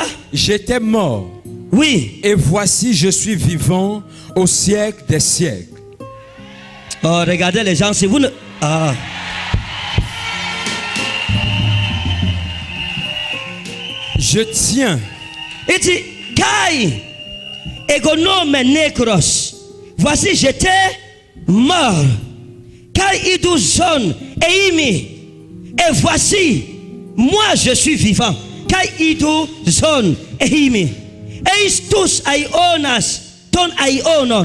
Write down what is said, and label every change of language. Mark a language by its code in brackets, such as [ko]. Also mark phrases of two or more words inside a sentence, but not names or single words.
[fr] J'étais mort. Oui. Et voici, je suis vivant au siècle des siècles. Oh, regardez les gens, si vous ne... Je tiens. Il dit, [el] Καί, ἐγενόμην νεκρός. [fr] Voici, j'étais mort. [el] Καὶ ἰδοὺ ζῶν εἰμι. [fr] Et voici, moi je suis vivant. [el] Καὶ ἰδοὺ ζῶν εἰμι. Εἰς τοὺς αἰῶνας τῶν αἰώνων.